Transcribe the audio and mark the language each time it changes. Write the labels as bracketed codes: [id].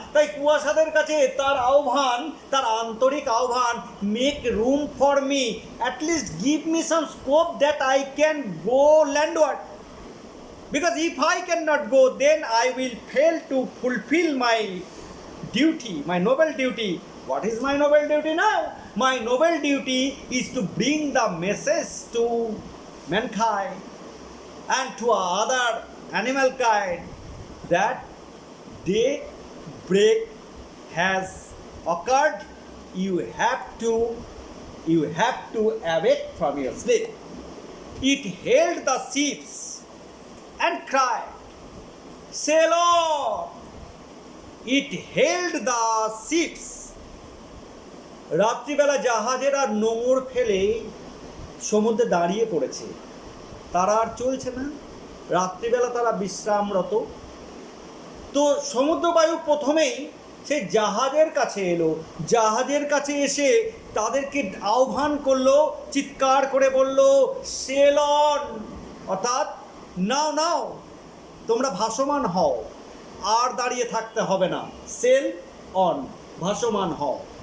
[bn] তাই কুয়াশাদের কাছে তার আহ্বান, তার আন্তরিক আহ্বান, [en] Make room for me, at least give me some scope that I can go landward, because if I cannot go, then I will fail to fulfill my duty, my noble duty. What is my noble duty now? My noble duty is to bring the message to mankind and to other animal kind that daybreak has occurred. You have to awake from your sleep. It held the ships and cried, sail on. It held the ships. [bn] রাত্রিবেলা জাহাজেরা নোঙর ফেলে সমুদ্রে দাঁড়িয়ে পড়েছে, তারা আর চলছে না। রাত্রিবেলা তারা বিশ্রামরত। তো সমুদ্রবায়ু প্রথমেই সেই জাহাজের কাছে এলো, জাহাজের কাছে এসে তাদেরকে আহ্বান করলো, চিৎকার করে বলল, [en] sail on, [bn] অর্থাৎ নাও নাও, তোমরা ভাসমান হও, আর দাঁড়িয়ে থাকতে হবে না, সেল অন, ভাসমান হও।